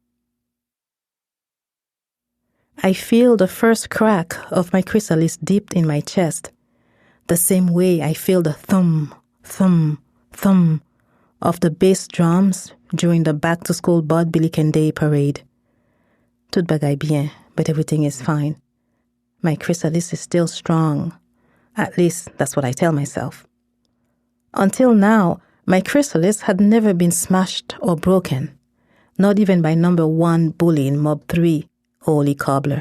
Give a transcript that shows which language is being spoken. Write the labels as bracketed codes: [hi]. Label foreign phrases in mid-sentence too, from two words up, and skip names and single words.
[en] I feel the first crack of my chrysalis dipped in my chest, the same way I feel the thump, thump, thump of the bass drums during the back-to-school Bud Billiken Day parade. [ht] Tout bagay bien, [en] but everything is fine. My chrysalis is still strong. At least, that's what I tell myself. Until now, my chrysalis had never been smashed or broken, not even by number 1 bully in Mob 3, Oli Cobbler.